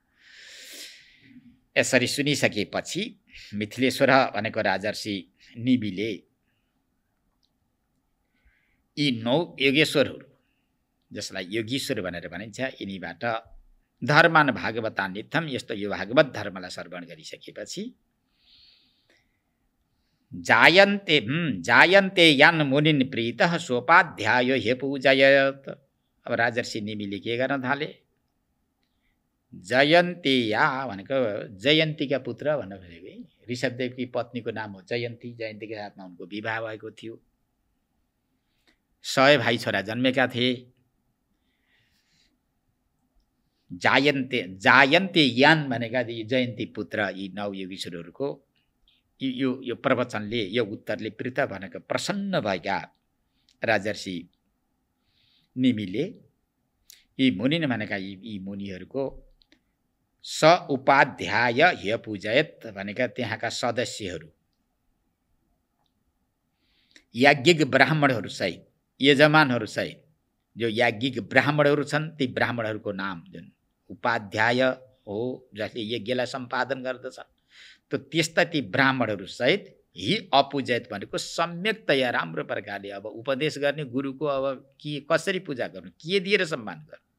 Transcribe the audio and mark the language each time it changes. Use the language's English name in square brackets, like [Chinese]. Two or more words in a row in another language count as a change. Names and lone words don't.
[Nepali] यसरी सुनिसकेपछि मिथिलेश्वर भनेको राजर्षि निमिले यी 9 योगेश्वरहरू, जसलाई योगीश्वर भनेर भनिन्छ, यिनीबाट [Sanskrit] धर्मान भागवतान्यथम, [Nepali] यस्तो यो भागवत धर्मलाई श्रवण गरिसकेपछि [Sanskrit] जायन्ते यान मुनिन प्रीतः सोपाध्यायो हे पूजयत। [Nepali] अब राजर्षि निमिले के गर्न थाले? जयन्तेया भनेको जयन्तीका पुत्र भनेर भनेको ऋषभदेवकी पत्नीको नाम हो जयन्ती। जयन्तीका साथमा उनको विवाह भएको थियो। 100 भाइ छोरा जन्मेका थिए। [Sanskrit] जायन्ते यान [Nepali] भनेका जयन्ती पुत्र यी 9 योगीश्वरहरूको यो प्रवचनले, यो उत्तरले प्रीत भनेको प्रसन्न भएका राजर्षि निमिले यी मुनिन भनेका यी मुनिहरूको [Sanskrit] स उपाध्याय ह्य पूजयत [Nepali] भनेका त्यहाँका सदस्यहरू, याज्ञिक ब्राह्मणहरू सहित, यजमानहरू सहित जो याज्ञिक ब्राह्मणहरू छन्, ती ब्राह्मणहरूको नाम जुन उपाध्याय हो, जसले यज्ञलाई सम्पादन गर्दछन्, त त्यस्ता ती ब्राह्मणहरू सहित [Sanskrit] हि अपूजयत [Nepali] भनेको सम्यकतया राम्रो प्रकारले अब उपदेश गर्ने गुरुको अब के कसरी पूजा गर्नु, के दिएर सम्मान गर्नु।